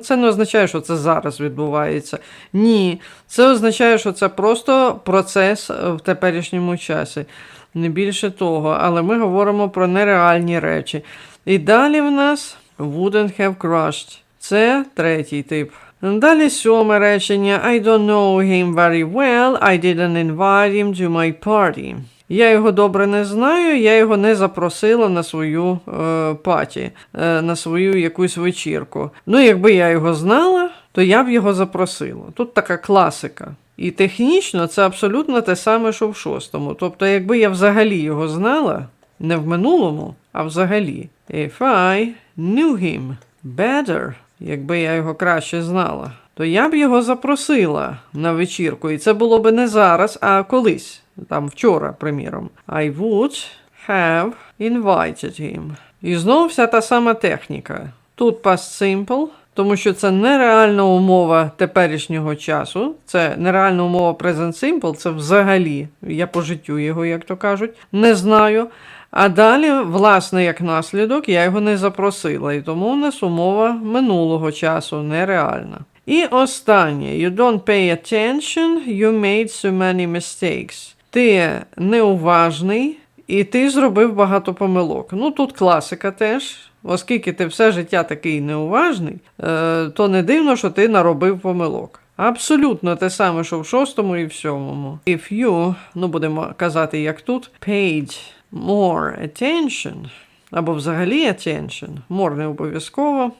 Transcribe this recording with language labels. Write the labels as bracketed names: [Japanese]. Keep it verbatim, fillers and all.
[Ukrainian] Це не означає, що це зараз відбувається. Ні, це означає, що це просто процес е, в теперішньому часі. Не більше того, але ми говоримо про нереальні речі. І далі в нас [English] wouldn't have crushed. [Ukrainian] Це третій тип. Далі сьоме речення. [English] I don't know him very well. I didn't invite him to my party. [Ukrainian] Я його добре не знаю, я його не запросила на свою е, паті, е, на свою якусь вечірку. Ну, якби я його знала, то я б його запросила. Тут така класика. І технічно це абсолютно те саме, що в шостому. Тобто, якби я взагалі його знала, не в минулому, а взагалі. [English] If I knew him better, [Ukrainian] якби я його краще знала, то я б його запросила на вечірку. І це було б не зараз, а колись. Там вчора, приміром. [English] I would have invited him. [Ukrainian] І знову вся та сама техніка. Тут past simple, тому що це нереальна умова теперішнього часу. Це нереальна умова present simple, це взагалі, я по життю його, як то кажуть, не знаю. А далі, власне, як наслідок, я його не запросила, і тому у нас умова минулого часу нереальна. І останнє. [English] You don't pay attention, you made so many mistakes. [Ukrainian] Ти неуважний, і ти зробив багато помилок. Ну, тут класика теж. Оскільки ти все життя такий неуважний, е, то не дивно, що ти наробив помилок. Абсолютно те саме, що в шостому і в сьомому. If you, ну будемо казати, як тут, [English] paid more attention, [Ukrainian] або взагалі attention, more не обов'язково.